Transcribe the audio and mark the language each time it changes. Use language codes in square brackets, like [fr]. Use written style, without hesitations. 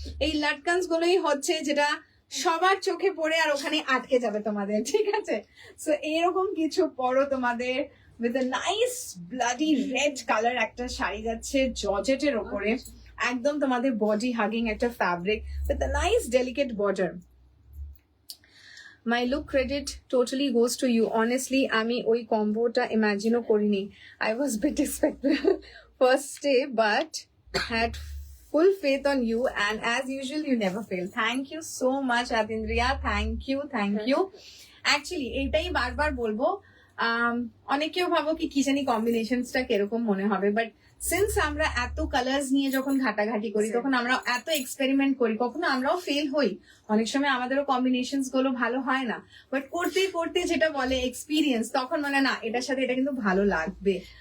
[bn] এই লাটকানস গুলোই হচ্ছে যেটা সবার চোখে পড়ে আর ওখানে আটকে যাবে তোমাদের, ঠিক আছে? সো এরকম কিছু পরো তোমাদের [en] with a nice bloody red colour [bn] একটা শাড়ি যাচ্ছে জর্জেটের ওপরে, একদম তোমাদের বডি হাগিং একটা fabric [en] With a nice delicate border. My look credit totally goes to you. Honestly, [bn] আমি ওই কম্বোটা ইমাজিনও করিনি। [en] I was bit expected first day, but had full faith on you, and as usual, you never fail. Thank you so much, Atindriya. Thank you. [bn] Actually, এটাই বারবার বলবো, অনেকেও ভাবো কি জানি কম্বিনেশনসটা কিরকম মনে হবে, বাট সিন্স আমরা এত কালার্স নিয়ে যখন ঘাটাঘাটি করি, তখন আমরা এত এক্সপেরিমেন্ট করি, কখনো আমরাও ফেল হই, অনেক সময় আমাদেরও কম্বিনেশনস গুলো ভালো হয় না, বাট করতে করতে যেটা বলে এক্সপিরিয়েন্স, তখন মানে না এটার সাথে এটা কিন্তু ভালো লাগবে।